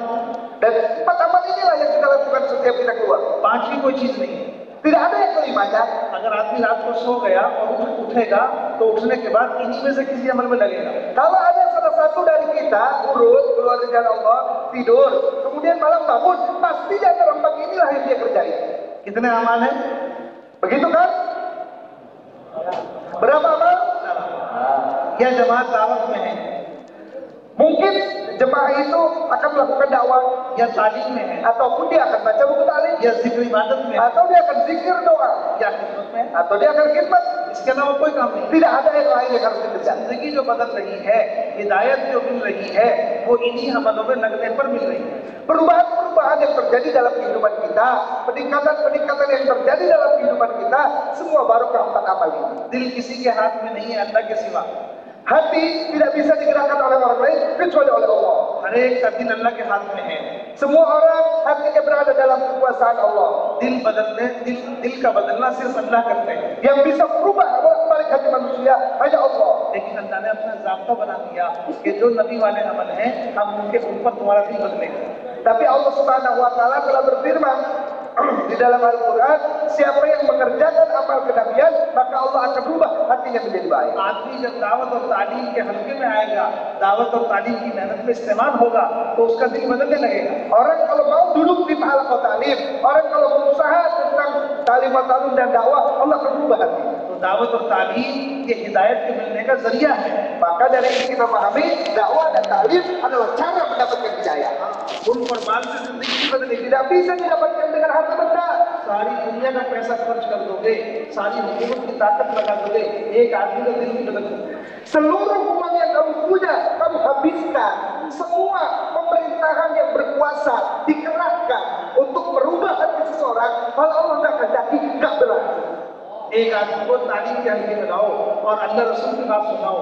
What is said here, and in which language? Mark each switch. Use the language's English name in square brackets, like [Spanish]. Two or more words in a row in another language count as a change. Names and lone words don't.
[Indonesian] Dan 4 amal inilah yang kita lakukan setiap kita keluar. [Hindi] 5वीं कोई चीज नहीं है। [Indonesian] Tidak ada yang kelimanya. [Hindi] अगर आदमी रात को सो गया और उठेगा तो उठने के बाद इन्हीं में से किसी अमल में लगेगा। [Indonesian] Kalau ada salah satu dari kita urut keluar di jalan Allah, tidur, kemudian malam bangun, pasti di antara 4 inilah yang dia kerjain. [Hindi] कितने अमाल है? [Indonesian] Begitu kan? Berapa amal? [Hindi] यह जमात दावत में है [Indonesian] Mungkin jemaah itu akan melakukan dakwah, [Hindi] या तालीम में है [Indonesian] ataupun dia akan baca buku taklim, [Hindi] या जिक्र इबादत में है [Indonesian] atau dia akan zikir doa, [Hindi] या खिदमत में है। [Indonesian] atau dia akan khidmat. [Hindi] इसके अलावा कोई काम नहीं। [Indonesian] Tidak ada yang lain yang harus dikerjakan. [Hindi] जिंदगी जो बदल रही है, हिदायत जो मिल रही है, वो इन्हीं अमलों में लगने पर मिल रही है। [Indonesian] Perubahan-perubahan yang terjadi dalam kehidupan kita, peningkatan-peningkatan yang terjadi dalam kehidupan kita, semua barokah 4 amal ini. [Hindi] दिल किसी के हाथ में नहीं है अल्लाह के सिवा। [Indonesian] Hati tidak bisa digerakkan oleh orang lain kecuali oleh Allah. [Hindi] हर एक का दिल अल्लाह के हाथ में है। [Indonesian] Semua orang hatinya berada dalam kekuasaan Allah. [Hindi] दिल का बदलना सिर्फ अल्लाह करते हैं। [Indonesian] Yang bisa merubah balik hati manusia hanya Allah. [Hindi] लेकिन अल्लाह ने अपना ज़ाब्ता बना दिया कि जो नबी वाले अमल हैं, हम उनके ऊपर तुम्हारा दिल बदलेगा। [Indonesian] Tapi Allah [Arabic] Subhanahu wa taala [Indonesian] telah berfirman di dalam Al-Quran, siapa yang mengerjakan amal kenabian, maka Allah akan rubah hatinya menjadi baik. [Hindi] आदमी जब दावत और तालीम के हल्के में आएगा, दावत और तालीम की मेहनत में इस्तेमाल होगा, तो उसका दिल बदलने लगेगा। [Indonesian] Orang kalau mau duduk di halaqah talim, orang kalau berusaha tentang talim dan dakwah, Allah akan rubah hati. [Hindi] तो दावत और तालीम ये हिदायत के मिलने का जरिया है। [Indonesian] Maka dari ini kita pahami, dakwah dan talim adalah cara mendapatkan hidayah. [Hindi] उन पर माल से जिंदगी बदलेगी। [Indonesian] Tidak bisa didapatkan dengan harta benda. [Hindi] सारी दुनिया का पैसा खर्च कर दोगे, सारी हुकूमत की ताकत लगा दोगे, एक आदमी का दिल नहीं बदल सकता। [Indonesian] Seluruh uang yang kamu punya, kamu habiskan. Semua pemerintahan yang berkuasa dikerahkan untuk merubah hati seseorang. Kalau Allah tidak kehendaki, tidak berlaku. [Hindi] एक आदमी को तालीम के हल्के में लाओ और अल्लाह रसूल की बात सुनाओ।